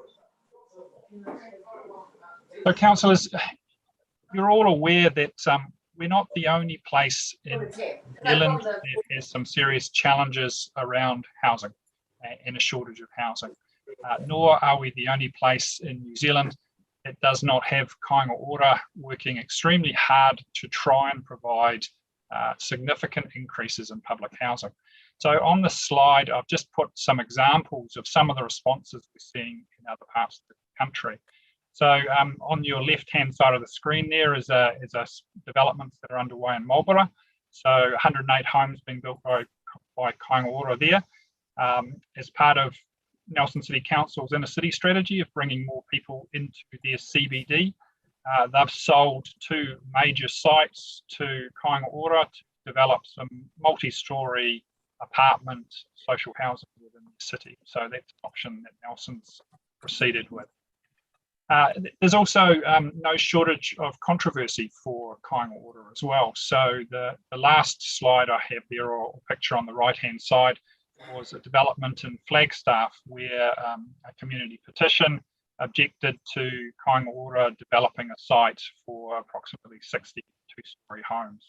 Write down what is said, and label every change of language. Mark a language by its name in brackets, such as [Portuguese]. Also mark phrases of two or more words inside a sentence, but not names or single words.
[English] So councillors, you're all aware that we're not the only place in New Zealand that has some serious challenges around housing and a shortage of housing, nor are we the only place in New Zealand that does not have kāinga ora working extremely hard to try and provide significant increases in public housing. So on this slide, I've just put some examples of some of the responses we're seeing in other parts of the country. So on your left-hand side of the screen there is developments that are underway in Marlborough. So 108 homes being built by kāinga ora there as part of Nelson City Council's inner city strategy of bringing more people into their CBD. They've sold 2 major sites to kāinga ora to develop some multi-storey apartment social housing within the city. So that's an option that Nelson's proceeded with. There's also no shortage of controversy for Kāinga Ora as well. So the last slide I have there, or picture on the right-hand side, was a development in Flagstaff where a community petition objected to Kāinga Ora developing a site for approximately 60 two-storey homes.